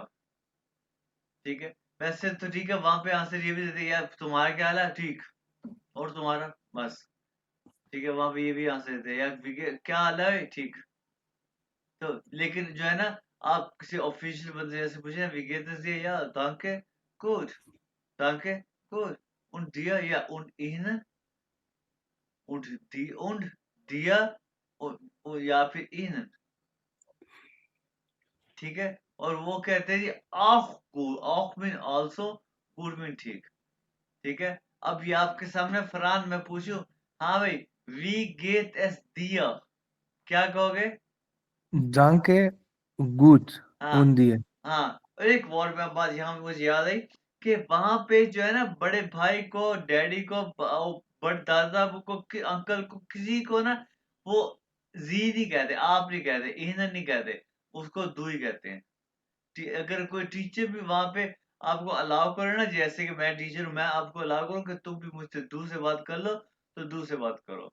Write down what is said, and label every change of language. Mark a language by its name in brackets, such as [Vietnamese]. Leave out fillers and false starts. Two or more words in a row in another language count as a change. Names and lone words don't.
[Hindi] ठीक है, वैसे तो ठीक है, वहां पे आंसर ये भी देते हैं, यार तुम्हारा क्या हाल है, ठीक, और तुम्हारा, बस। ठीक है, वहां पे ये भी आंसर देते हैं, यार क्या हाल है, ठीक। तो लेकिन जो है ना, आप किसी ऑफिशियल बंदे से पूछे ना, [German] wie geht's dir [Hindi] या [German] danke gut, danke gut, und dir [Hindi] या [German] und ihnen, und dir und [Hindi] या फिर ihnen। ठीक है, और वो कहते हैं जी [German] auch gut, [Hindi] auch [English] mean also, [Hindi] गुड मीन ठीक। ठीक है, अब ये आपके सामने फरहान, मैं पूछूं, हाँ भाई, [German] wie geht es dir, [Hindi] क्या कहोगे। [German] danke gut [Hindi] हाँ [German] und dir। [Hindi] हाँ, और एक और बात यहाँ पे मुझे याद आई, कि वहां पे जो है ना, बड़े भाई को, डैडी को, बड़ दादा को, अंकल को, किसी को ना, वो जी नहीं कहते, आप नहीं कहते, इन्हन नहीं कहते, उसको दू ही कहते हैं। अगर कोई टीचर भी वहां पे आपको अलाउ करे ना, जैसे कि मैं टीचर हूँ, मैं आपको अलाउ करूँ कि तुम भी मुझसे दू से बात कर लो, तो दू से बात करो।